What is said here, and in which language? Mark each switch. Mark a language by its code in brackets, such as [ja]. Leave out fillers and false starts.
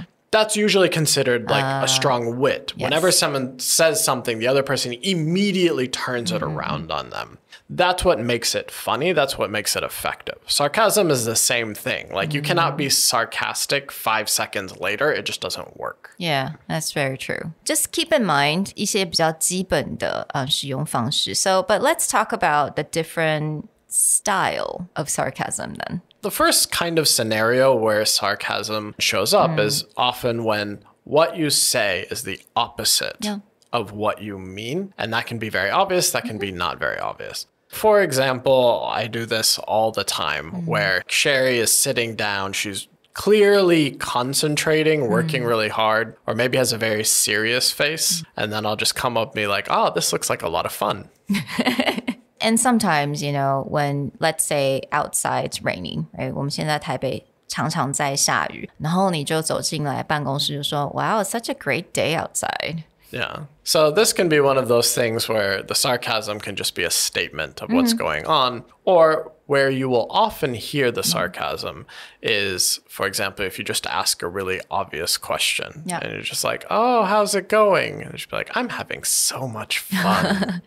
[en] That's usually considered like a strong wit. Yes. Whenever someone says something, the other person immediately turns it around on them. That's what makes it funny. That's what makes it effective. Sarcasm is the same thing. Like you cannot be sarcastic 5 seconds later. It just doesn't work. Yeah, that's very true. Just keep in mind [zh] 一些比较基本的使用方式. [en] So, but let's talk about the different style of sarcasm then. The first kind of scenario where sarcasm shows up is often when what you say is the opposite of what you mean. And that can be very obvious. That can be not very obvious. For example, I do this all the time where Sherry is sitting down. She's clearly concentrating, working really hard, or maybe has a very serious face. And then I'll just come up and be like, oh, this looks like a lot of fun. And sometimes, you know, when let's say outside it's raining, right? [zh] 我们现在台北常常在下雨，然后你就走进来办公室就说 [en] Wow, it's such a great day outside. Yeah. So this can be one of those things where the sarcasm can just be a statement of what's going on, or where you will often hear the sarcasm is, for example, if you just ask a really obvious question and you're just like, oh, how's it going? And you should be like, I'm having so much fun.